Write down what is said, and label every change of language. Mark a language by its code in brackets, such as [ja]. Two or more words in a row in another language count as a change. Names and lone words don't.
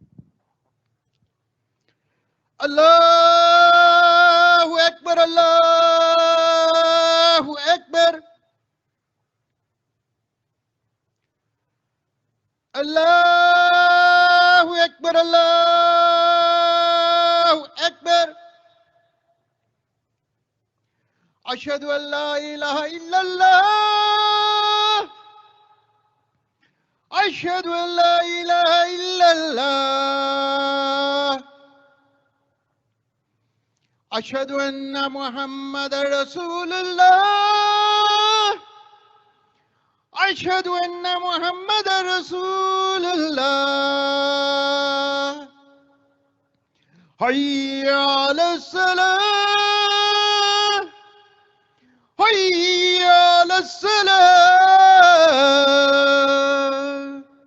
[ar] الله أكبر، الله أكبر، الله أكبر، الله أكبر. أشهد أن لا إله إلا الله, أشهد أن لا إله إلا الله, أشهد أن محمد رسول الله، أشهد أن محمد رسول الله، حي على الصلاة، حي على الصلاة،